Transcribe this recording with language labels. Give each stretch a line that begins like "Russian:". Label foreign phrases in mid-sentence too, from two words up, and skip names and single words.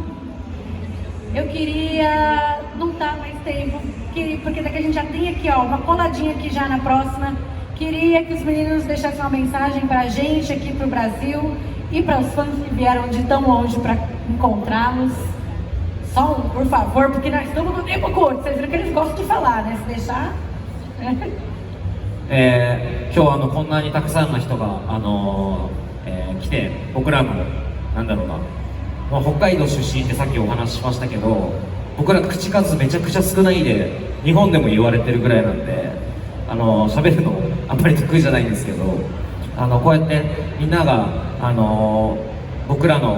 Portuguese: Eu queria não dar mais tempo, porque daqui a gente já tem aqui, ó, uma coladinha aqui já na próxima. Queria que os meninos deixassem uma mensagem pra gente aqui pro Brasil e para os fãs que vieram de tão longe para encontrá-los. Só um, por favor, porque nós estamos no tempo curto. Vocês viram que eles gostam de falar, né? Se deixar.
Japanese: 今日こんなにたくさんの人が、来て、僕らのなんだろうな、北海道出身ってさっきお話ししましたけど、僕ら口数めちゃくちゃ少ないで日本でも言われてるぐらいなんで、喋るのあんまり得意じゃないんですけど、こうやってみんなが僕らの